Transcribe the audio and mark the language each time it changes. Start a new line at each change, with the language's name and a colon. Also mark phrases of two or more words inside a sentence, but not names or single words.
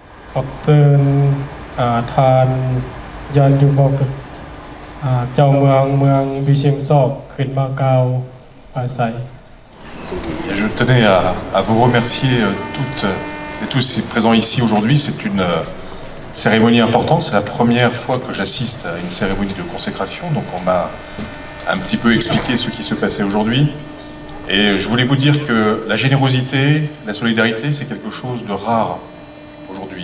Thai: ขอบเชิญทานยันอยู่บอกเจ้าเมืองบิชิมซอกขึ้นมากาวปาไซ
French: Et je tenais à vous remercier toutes et tous présents ici aujourd'hui. C'est une cérémonie importante. C'est la première fois que j'assiste à une cérémonie de consécration. Donc on m'a un petit peu expliqué ce qui se passait aujourd'hui. Et je voulais vous dire que la générosité, la solidarité, c'est quelque chose de rare aujourd'hui.